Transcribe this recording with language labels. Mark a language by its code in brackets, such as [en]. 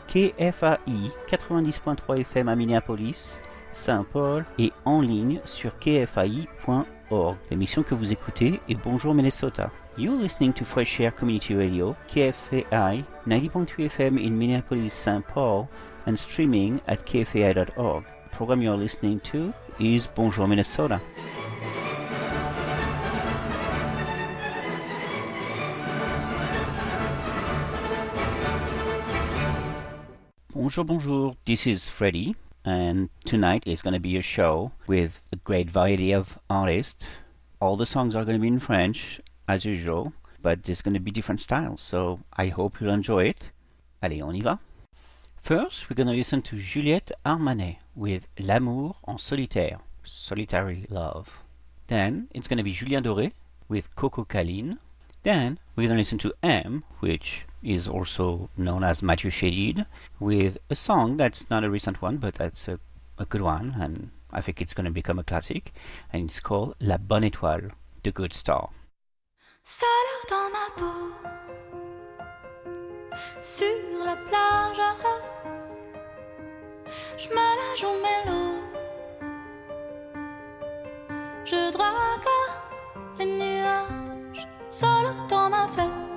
[fr] KFAI 90.3 FM à Minneapolis, Saint-Paul et en ligne sur kfai.org. L'émission que vous écoutez est Bonjour Minnesota. [en] You're listening to Fresh Air Community Radio, KFAI 90.3 FM in Minneapolis, Saint-Paul and streaming at kfai.org. The program you're listening to is Bonjour Minnesota. Bonjour, bonjour. This is Freddie, and tonight is going to be a show with a great variety of artists. All the songs are going to be in French, as usual, but there's going to be different styles, so I hope you'll enjoy it. [fr] Allez, on y va. [en] First, we're going to listen to Juliette Armanet with L'amour en solitaire, Solitary Love. Then, it's going to be Julien Doré with Coco Caline. Then, we're going to listen to M, which is also known as Mathieu Chedid, with a song that's not a recent one, but that's a good one, and I think it's going to become a classic, and it's called La Bonne Étoile, The Good Star. [fr] Seul dans ma peau, sur la plage, je me la joue mélo, je drague les nuages, seul dans ma fête.